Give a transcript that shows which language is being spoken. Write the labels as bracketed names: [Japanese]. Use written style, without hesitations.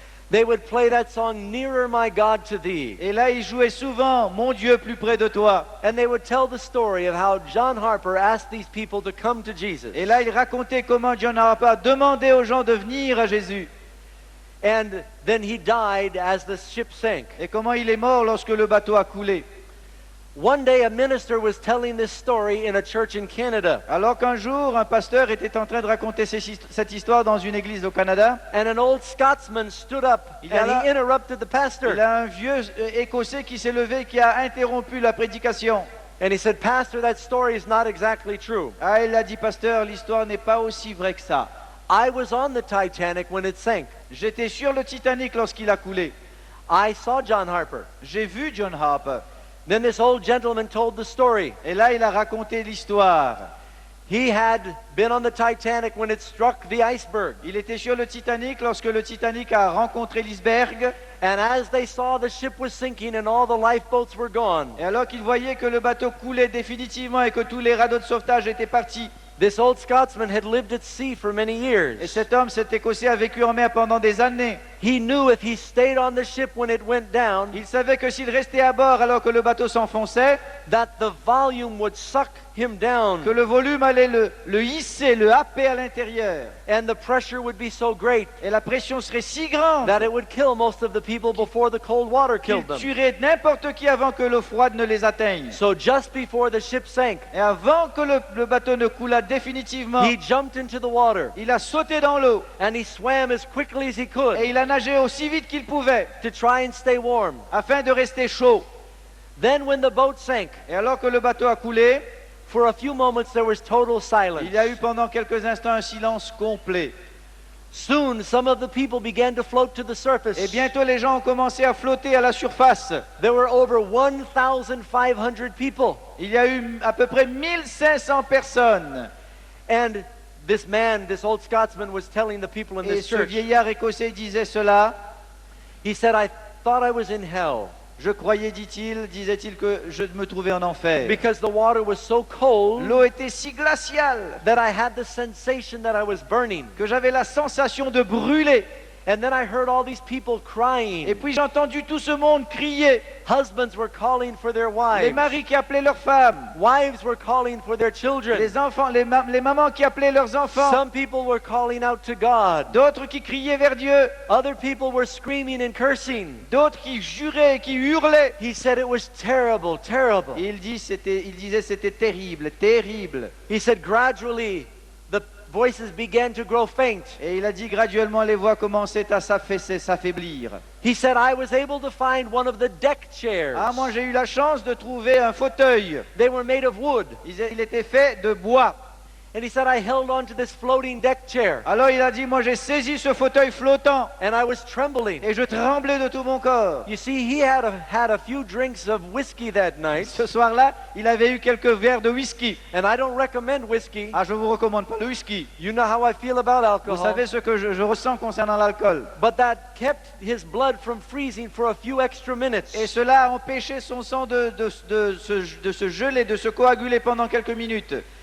[English] They would play that song, "Nearer My God to Thee." [French] Et là, ils jouaient souvent « Mon Dieu, plus près de toi ». [English] And they would tell the story of how John Harper asked these people to come to Jesus. [French] Et là, ils racontaient comment John Harper demandait aux gens de venir à Jésus. [English] And then he died as the ship sank. [French] Et comment il est mort lorsque le bateau a coulé. [English] One day a minister was telling this story in a church in Canada, [French] Alors qu'un jour, un pasteur était en train de raconter cette histoire dans une église au Canada. [English] and an old Scotsman stood up [French] Il y a [English] and [French] là- [English] he interrupted the [French] Il [English] pastor. [French] y a un vieux Écossais qui s'est levé, qui a interrompu la prédication. [English] And he said, "Pastor, that story is not exactly true. [French] Ah, il a dit, pasteur, l'histoire n'est pas aussi vraie que ça. [English] I was on the Titanic when it sank. [French] J'étais sur le Titanic lorsqu'il a coulé. [English] I saw John Harper." [French] J'ai vu John Harper. [English] Then this old gentleman told the story. [French] Et là, il a raconté l'histoire. [English] He had been on the Titanic when it struck the iceberg. [French] Il était sur le Titanic lorsque le Titanic a rencontré l'iceberg. [English] And as they saw the ship was sinking and all the lifeboats were gone, [French] Et alors qu'il voyait que le bateau coulait définitivement et que tous les radeaux de sauvetage étaient partis. [English] this old Scotsman had lived at sea for many [French] Et [English] years. [French] cet homme, cet Écossais, a vécu en mer pendant des années. [English] He knew if he stayed on the ship when it went down, [French] Il savait que s'il restait à bord alors que le bateau s'enfonçait, [English] that the volume would suck him down [French] que le volume allait le hisser, le happer à l'intérieur. [English] and the pressure would be so great [French] Et la pression serait si grande [English] that it would kill most of the people before the cold water [French] qu'il [English] killed them. [French] tuerait n'importe qui avant que l'eau froide ne les atteigne. [English] So just before the ship sank, [French] Et avant que le bateau ne coulât définitivement, [English] he jumped into the water [French] il a sauté dans l'eau [English] and he swam as quickly as he could [French] et il a nagé aussi vite qu'il pouvait [English] to try and stay warm. [French] afin de rester chaud. [English] Then when the boat sank, [French] Et alors que le bateau a coulé, [English] for a few moments there was total silence. [French] il y a eu pendant quelques instants un silence complet. [English] Soon some of the people began to float to the surface. [French] Et bientôt les gens ont commencé à flotter à la surface. [English] There were over 1,500 people. [French] Il y a eu à peu près 1500 personnes. [English] And this man, this old Scotsman, was telling the people in [French] Et [English] this [French] ce [English] church, [French] vieillard écossais disait cela. [English] he said, I thought I was in hell [French] Je croyais, disait-il, que je me trouvais en enfer. [English] because the water was so cold [French] L'eau était si glaciale [English] that I had the sensation that I was burning. [French] que j'avais la sensation de brûler. [English] And then I heard all these people [French] Et [English] crying. [French] puis j'ai entendu tout ce monde crier. [English] Husbands were calling for their [French] Les [English] wives. [French] maris qui appelaient leurs femmes. [English] Wives were calling for their children. [French] Les enfants, les mamans qui appelaient leurs enfants. [English] Some people were calling out to God. [French] D'autres qui criaient vers Dieu. [English] Other people were screaming and cursing. [French] D'autres qui juraient, qui hurlaient. [English] He said it was terrible, terrible. [French] Et il disait c'était terrible, terrible. [English] He said gradually the voices began to grow faint. [French] Et il a dit graduellement les voix commençaient à s'affaiblir. [English] He said I was able to find one of the deck chairs. [French] Ah, moi j'ai eu la chance de trouver un fauteuil. [English] They were made of wood. [French] Il était fait de bois. [English] And he said I held on to this floating deck chair. [French] Alors il a dit, moi j'ai saisi ce fauteuil flottant [English] And I was trembling. [French] et je tremblais de tout mon corps. [English] You see, he had a few drinks of whiskey that night. [French] Ce soir-là, il avait eu quelques verres de whisky. [English] And I don't recommend whiskey. [French] Ah, je vous recommande pas le whisky. [English] You know how I feel about [French] Vous [English] alcohol. [French] savez ce que je ressens concernant l'alcool. [English] But that kept his blood from freezing for a few extra minutes. [French] Et cela a empêché son sang de se geler, de se coaguler pendant quelques minutes.